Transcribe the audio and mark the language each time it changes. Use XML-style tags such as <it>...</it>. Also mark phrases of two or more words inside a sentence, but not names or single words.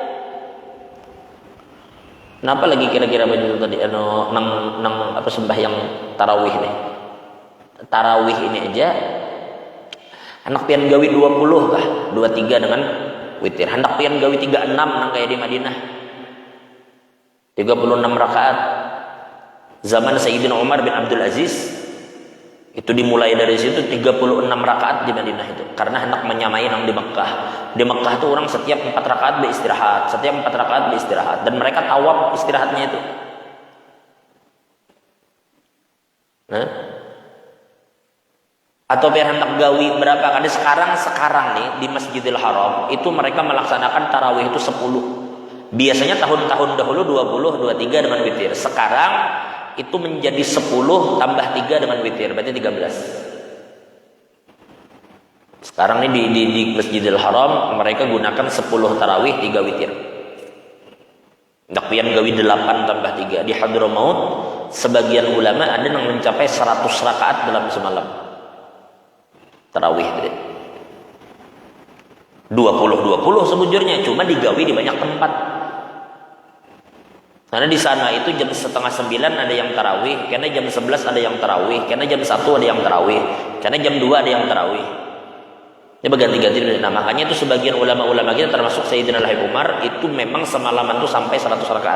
<id>Kenapa lagi kira-kira baju tadi nang apa sembahyang tarawih nih? Tarawih ini aja anak pian gawi 20 kah? 23 dengan witir. Hendak pian gawi 36 nang kayak di Madinah. 36 rakaat. Zaman Sayyidina Umar bin Abdul Aziz itu dimulai dari situ 36 rakaat di Madinah itu. Karena hendak menyamai nang di Mekah. Di Mekah tuh orang setiap 4 rakaat beristirahat, setiap 4 rakaat beristirahat, dan mereka tawaf istirahatnya itu. Nah, atau biar hendak gawi berapa kali sekarang nih di Masjidil Haram itu mereka melaksanakan tarawih itu 10. Biasanya tahun-tahun dahulu 20, 23 dengan witir. Sekarang itu menjadi 10 tambah 3 dengan witir, berarti 13. Sekarang ini di Masjidil Haram mereka gunakan 10 tarawih 3 witir. Hendak pian gawi 8 tambah 3. Di Hadramaut sebagian ulama ada yang mencapai 100 rakaat dalam semalam. Tarawih tadi 20 sebujurnya, cuma digawi di banyak tempat. Karena di sana itu jam 8:30 ada yang tarawih, karena jam 11 ada yang tarawih, karena jam 1 ada yang tarawih, karena jam 2 ada yang tarawih. Ini berganti-ganti. Nah, makanya itu sebagian ulama-ulama kita termasuk Sayyidina Al-Habib Umar itu memang semalaman itu sampai 100 rakaat.</id>